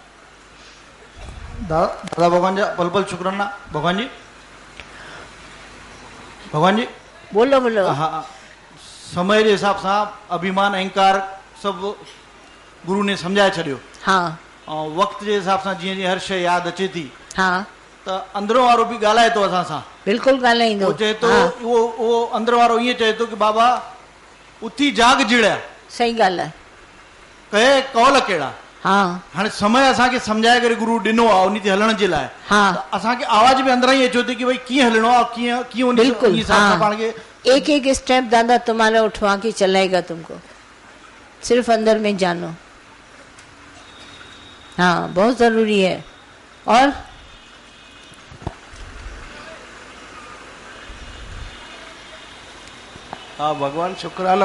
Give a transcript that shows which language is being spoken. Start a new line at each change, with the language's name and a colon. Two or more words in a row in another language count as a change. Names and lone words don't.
Sindhi: दादा भगवान जी पल पल शुक्राना भगवान जी
Hindi: बोलो बोलो। हाँ, समय के हिसाब से अभिमान अहंकार सब गुरु ने
Sindhi: समझाए छड़ियो। हाँ
Hindi: और वक्त के हिसाब से जी हर शय
Sindhi: याद अचे थी, हाँ, तो अंदरों वारो भी ॻाल्हाए तो असां सां। बिल्कुल ॻाल्हाईंदो। वो चए तो हाँ, वो अंदर वारो ये चए तो कि बाबा उथी जाग जिड़िया सही ॻाल्हि आहे। कहे कौल कहिड़ा। हाँ हाणे समय असांखे सम्झाए करे गुरु ॾिनो आहे उन ते हलण जे लाइ। हाँ, त असांखे आवाज बि अंदरां ई अचे थी कि भई कीअं हलणो आहे, कीअं उन बिल्कुल। हिसाब सां हाँ, पाण खे
Hindi: एक एक स्टेप दादा तुम्हारा उठवा के चलाएगा तुमको, सिर्फ अंदर में जानो। हाँ, बहुत जरूरी है। और हाँ भगवान शुक्राना।